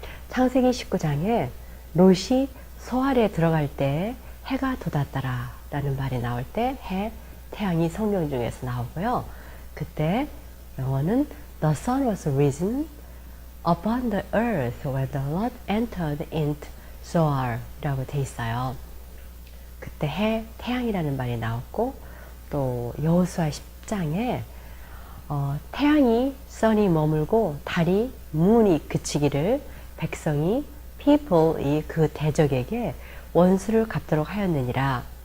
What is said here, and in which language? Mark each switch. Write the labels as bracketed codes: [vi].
[ko] 창세기 19장에 롯이 소알에 들어갈 때 해가 돋았더라 라는 말이 나올 때 태양이 성경 중에서 나오고요. 그때 영어는 [en] The sun was risen upon the earth when the Lord entered into Zoar [ko] 이라고 돼 있어요. 그때 태양이라는 말이 나왔고 또 여호수아 10장에 태양이 sun이 머물고 달이 moon이 그치기를 백성이 people이 그 대적에게 원수를 갚도록 하였느니라.